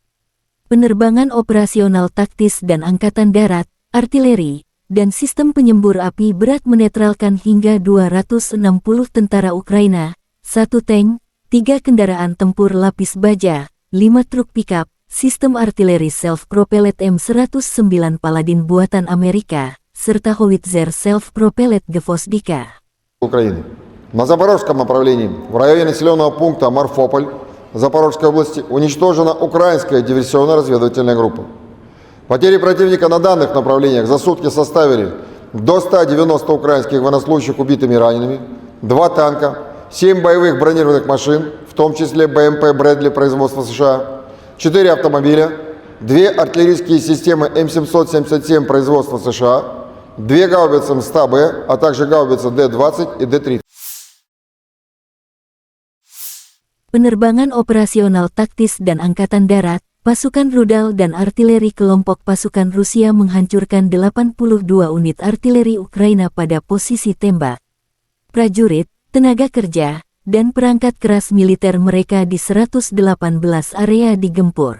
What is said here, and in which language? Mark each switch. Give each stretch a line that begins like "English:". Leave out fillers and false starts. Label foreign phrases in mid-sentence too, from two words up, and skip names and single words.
Indonesian: Penerbangan operasional taktis dan angkatan darat, artileri, dan sistem penyembur api berat menetralkan hingga 260 tentara Ukraina, 1 tank, 3 kendaraan tempur lapis baja, 5 truk pickup, sistem artileri self-propelled M109 Paladin buatan Amerika, serta howitzer self-propelled Gvozdika.
Russian: Украины. На Запорожском направлении, в районе населенного пункта Марфополь, Запорожской области, уничтожена украинская диверсионно-разведывательная группа. Потери противника на данных направлениях за сутки составили до 190 украинских военнослужащих убитыми и ранеными, 2 танка, 7 боевых бронированных машин, в том числе БМП «Брэдли» производства США, 4 автомобиля, 2 артиллерийские системы М777 производства США, 2 гаубицы М100Б, а также гаубицы Д-20 и Д-30.
Indonesian: Penerbangan operasional taktis dan angkatan darat, pasukan rudal dan artileri kelompok pasukan Rusia menghancurkan 82 unit artileri Ukraina pada posisi tembak. Prajurit, tenaga kerja, dan perangkat keras militer mereka di 118 area digempur.